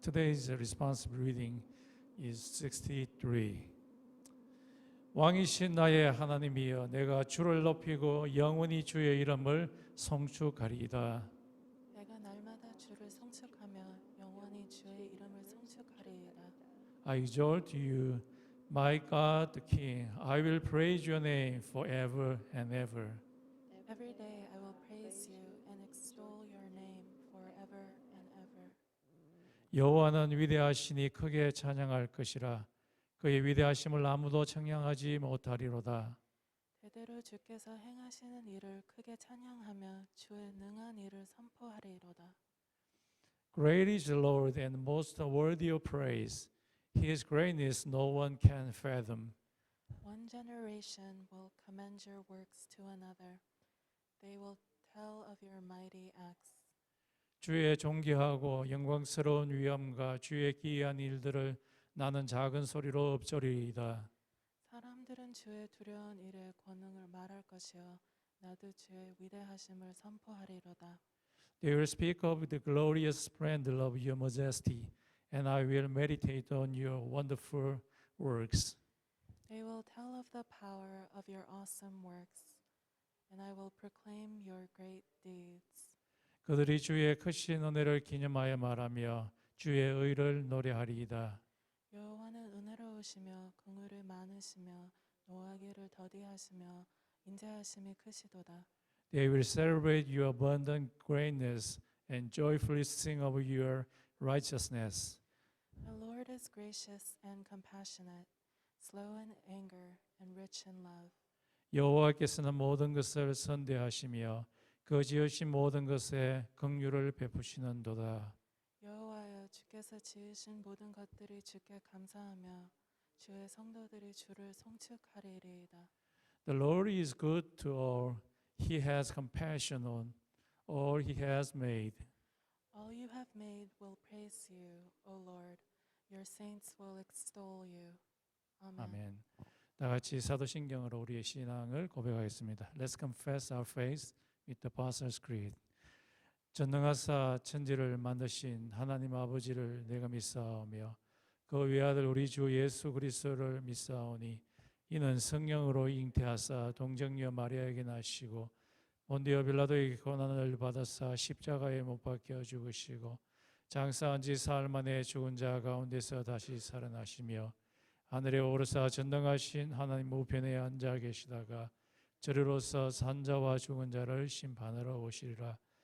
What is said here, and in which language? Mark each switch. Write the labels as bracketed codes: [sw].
[en] Today's responsive reading is 63. [ko] 왕이신 나의 하나님이여 내가 주를 높이고 영원히 주의 이름을 송축하리이다. 내가 날마다 주를 성축하며 영원히 주의 이름을 성축하리이다. [en] I exalt you, my God the King. I will praise your name forever and ever. Every day I will praise you and extol your name forever and ever. [ko] 여호와는 위대하시니 크게 찬양할 것이라. 그의 위대하심을 아무도 청량하지 못하리로다. 대대로 주께서 행하시는 일을 크게 찬양하며 주의 능한 일을 선포하리로다. [en] Great is the Lord and most worthy of praise. His greatness no one can fathom. One generation will commend your works to another. They will tell of your mighty acts. [ko] 주의 존귀하고 영광스러운 위엄과 주의 기이한 일들을 나는 작은 소리로 읊조리이다. 사람들은 주의 두려운 일의 권능을 말할 것이요 나도 주의 위대하심을 선포하리로다. [en] They will speak of the glorious splendor of your majesty, and I will meditate on your wonderful works. They will tell of the power of your awesome works, and I will proclaim your great deeds. [ko] 그들이 주의 크신 은혜를 기념하여 말하며 주의 의를 노래하리이다. 여호와는 은혜로우시며 긍휼이 많으시며 노하기를 더디하시며 인자하심이 크시도다. [en] They will celebrate your abundant greatness and joyfully sing of your righteousness. The Lord is gracious and compassionate, slow in anger and rich in love. [ko] 여호와께서는 모든 것을 선대하시며 그 지으신 모든 것에 긍휼을 베푸시는도다. 여호와여 주께서 지으신 모든 것들이 주께 감사하며 주의 성도들이 주를 송축하리이다. [en] The Lord is good to all. He has compassion on all he has made. All you have made will praise you, O Lord. Your saints will extol you. [ko] 아멘. 아멘. 다 같이 사도신경으로 우리의 신앙을 고백하겠습니다. [en] Let's confess our faith with the Apostles' Creed. [ko] 전능하사 천지를 만드신 하나님 아버지를 내가 믿사오며 그 외아들 우리 주 예수 그리스도를 믿사오니 이는 성령으로 잉태하사 동정녀 마리아에게 나시고 본디오 빌라도에게 고난을 받아사 십자가에 못 박혀 죽으시고 장사한 지 사흘 만에 죽은 자 가운데서 다시 살아나시며 하늘에 오르사 전능하신 하나님 우편에 앉아 계시다가 저리로서 산자와 죽은 자를 심판하러 오시리라.